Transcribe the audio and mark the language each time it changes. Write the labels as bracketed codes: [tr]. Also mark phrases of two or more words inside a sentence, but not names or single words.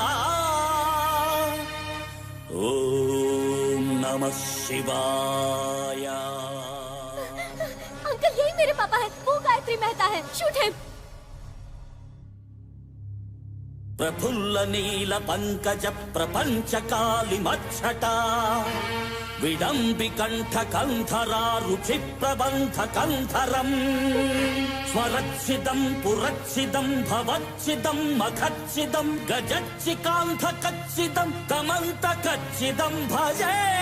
[sa] ओम नमः शिवाय। [hi] अंकल, यही मेरे पापा हैं। वो गायत्री मेहता है। [en] shoot him. [sa] प्रफुल्ल नील पंकज प्रपंच काली मच्छटा विडम्बि कंठ कंधरा रुचि प्रबंध कंधरम स्वरच्छिदं पुरच्छिदं भवच्छिदं मखच्छिदं गजच्चिकांध कच्छिदं कमंत कच्छिदं भजे।